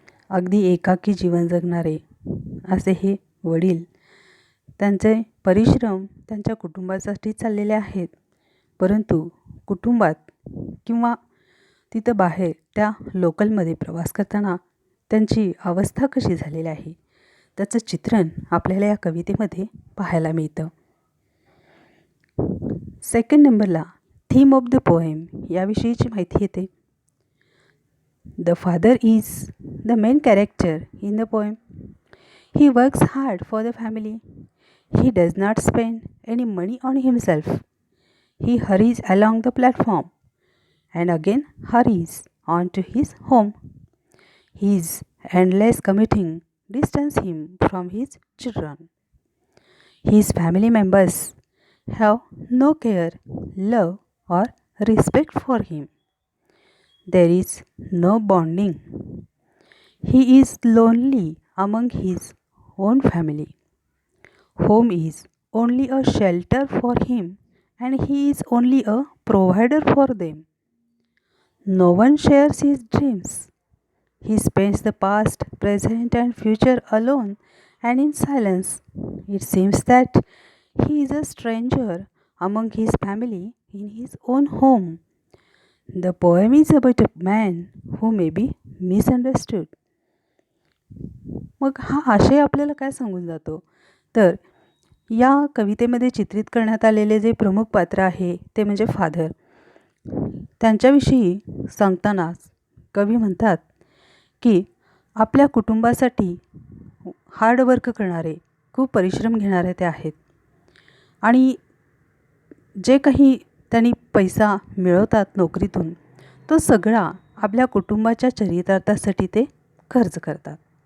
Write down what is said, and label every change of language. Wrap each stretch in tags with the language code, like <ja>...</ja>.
<mr>अगदी एकाकी जीवन जगणारे असे हे वडील त्यांचे परिश्रम त्यांच्या कुटुंबासाठी चाललेले आहेत, परंतु कुटुंबात किंवा तिथं बाहेर त्या लोकलमध्ये प्रवास करताना त्यांची अवस्था कशी झालेली आहे त्याचं चित्रण आपल्याला या कवितेमध्ये पाहायला मिळतं.</mr> <en>second नंबरला theme of the poem</en> <mr>याविषयीची माहिती येते.</mr> <en>The father is the main character in the poem. He works hard for the family. He does not spend any money on himself. He hurries along the platform and again hurries on to his home. His endless commuting distance him from his children. His family members have no care, love, or respect for him. There is no bonding. He is lonely among his own family. Home is only a shelter for him and he is only a provider for them. No one shares his dreams. He spends the past, present and future alone and in silence. It seems that he is a stranger among his family in his own home. The poem is about a man who may be misunderstood.</en> <mr>मग हा आशय आपल्याला काय सांगून जातो तर या कवितेमध्ये चित्रित करण्यात आलेले जे प्रमुख पात्र आहे ते म्हणजे फादर. त्यांच्याविषयी सांगतानाच कवी म्हणतात की आपल्या कुटुंबासाठी हार्डवर्क करणारे, खूप परिश्रम घेणारे ते आहेत आणि जे काही त्यांनी पैसा मिळवतात नोकरीतून तो सगळा आपल्या कुटुंबाच्या चरितार्थासाठी ते खर्च करतात.</mr>